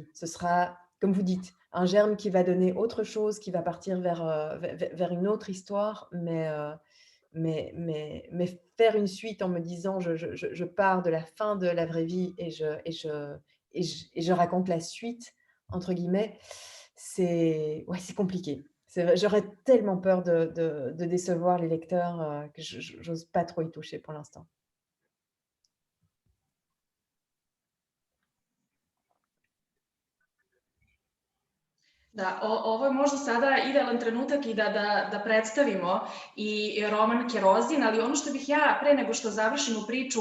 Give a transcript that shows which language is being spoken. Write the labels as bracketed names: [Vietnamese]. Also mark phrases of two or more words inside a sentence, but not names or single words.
[French] Ce sera, comme vous dites, un germe qui va donner autre chose, qui va partir vers une autre histoire, mais faire une suite en me disant je pars de la fin de la vraie vie et je raconte la suite, entre guillemets, c'est compliqué. J'aurais tellement peur de décevoir les lecteurs que j'ose pas trop y toucher pour l'instant. [Serbian] Da, ovo je možda sada idealan trenutak i da predstavimo i roman Kerozin, ali ono što bih ja, pre nego što završimo priču